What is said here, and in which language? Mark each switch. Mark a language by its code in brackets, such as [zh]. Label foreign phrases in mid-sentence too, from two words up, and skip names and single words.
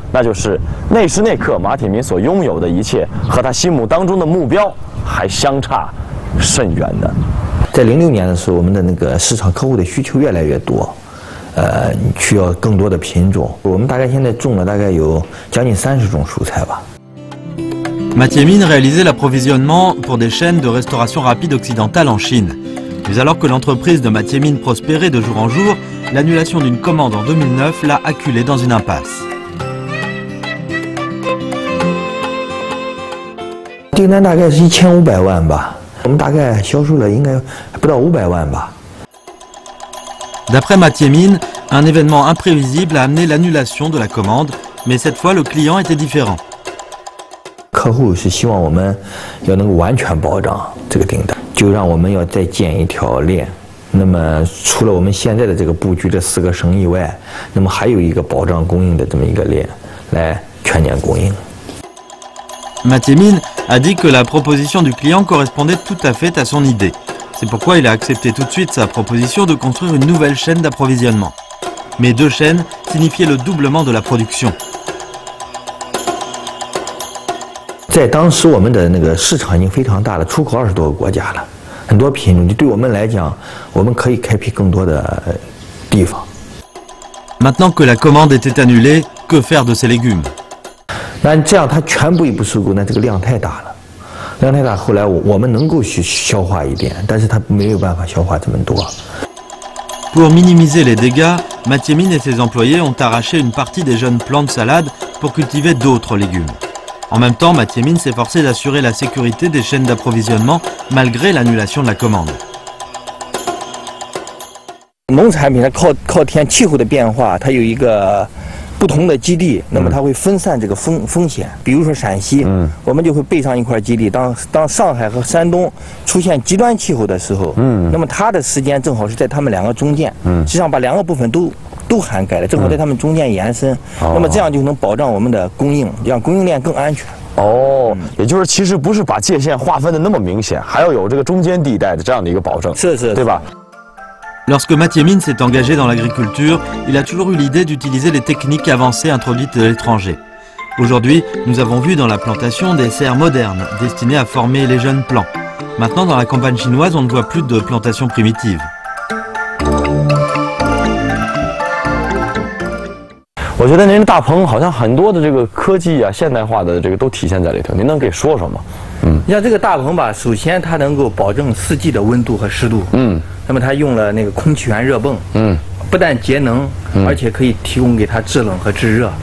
[zh] 那就是那时那刻马铁民所拥有的一切和他心目当中的目标还相差甚远的。在06年的时候，我们的那个市场客户的需求越来越多，需要更多的品种。我们大概现在种了大概有将近30种蔬菜吧。 [fr] Mathieu Mine réalisait l'approvisionnement pour des chaînes de restauration rapide occidentale en Chine. Mais alors que l'entreprise de Mathieu Mine prospérait de jour en jour, l'annulation d'une commande en 2009 l'a acculé dans une impasse. [zh] 订单大概是1500万吧，我们大概销售了应该不到500万吧。 [fr] D'après Mathieu Mine, un événement imprévisible a amené l'annulation de la commande, mais cette fois le client était différent. [zh] 客户是希望我们要能够完全保障这个订单，就让我们要再建一条链。那么除了我们现在的这个布局这4个省以外，那么还有一个保障供应的这么一个链，来全年供应。 [fr] Mathieu Mine a dit que la proposition du client correspondait tout à fait à son idée. C'est pourquoi il a accepté tout de suite sa proposition de construire une nouvelle chaîne d'approvisionnement. Mais 2 chaînes signifiaient le doublement de la production. [zh] 在当时我们的那个市场已经非常大了，出口20多个国家了，很多品种就对我们来讲，我们可以开辟更多的地方。 [fr] Maintenant que la commande était annulée, que faire de ces légumes? [zh] 那这样它全部一不收购，那这个量太大了，量太大，后来我们能够去消化一点，但是它没有办法消化这么多。 [fr] Pour minimiser les dégâts, Mathieu Mine et ses employés ont arraché une partie des jeunes plants de salade pour cultiver d'autres légumes. En même temps, Mathieu Mine s'efforçait d'assurer la sécurité des chaînes d'approvisionnement malgré l'annulation de la commande. [zh] 农产品它靠天气候的变化，它有一个不同的基地，那么它会分散这个风险。比如说陕西，我们就会备上一块基地。当上海和山东出现极端气候的时候，那么它的时间正好是在它们两个中间，实际上把两个部分都涵盖了，正好在它们中间延伸。那么这样就能保障我们的供应，让供应链更安全。哦，也就是其实不是把界限划分的那么明显，还要有这个中间地带的这样的一个保证，对吧？ [fr] Lorsque Mathieu Mine s'est engagé dans l'agriculture, il a toujours eu l'idée d'utiliser les techniques avancées introduites de l'étranger. Aujourd'hui, nous avons vu dans la plantation des serres modernes destinées à former les jeunes plants. Maintenant, dans la campagne chinoise, on ne voit plus de plantations primitives. [zh] 我觉得您大棚好像很多的这个科技啊、现代化的这个都体现在里头，您能给说说吗？你像这个大棚吧，首先它能够保证四季的温度和湿度。那么它用了那个空气源热泵。不但节能，而且可以提供给它制冷和制热。